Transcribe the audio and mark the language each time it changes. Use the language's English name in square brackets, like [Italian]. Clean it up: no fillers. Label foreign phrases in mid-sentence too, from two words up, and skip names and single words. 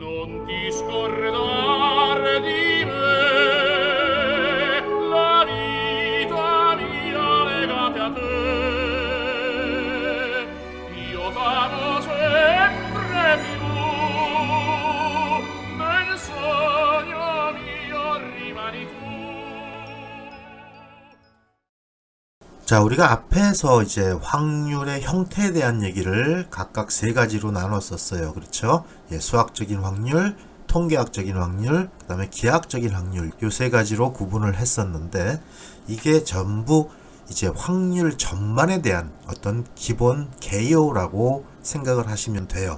[Italian] non ti scordar di me, la vita mia legate a te. Io t'amo sempre più, nel sogno mio rimani tu. [Korean] 자, 우리가 앞에서 이제 확률의 형태에 대한 얘기를 각각 세 가지로 나눴었어요. 그렇죠? 예, 수학적인 확률, 통계학적인 확률, 그 다음에 기하학적인 확률, 요 세 가지로 구분을 했었는데, 이게 전부 이제 확률 전반에 대한 어떤 기본 개요라고 생각을 하시면 돼요.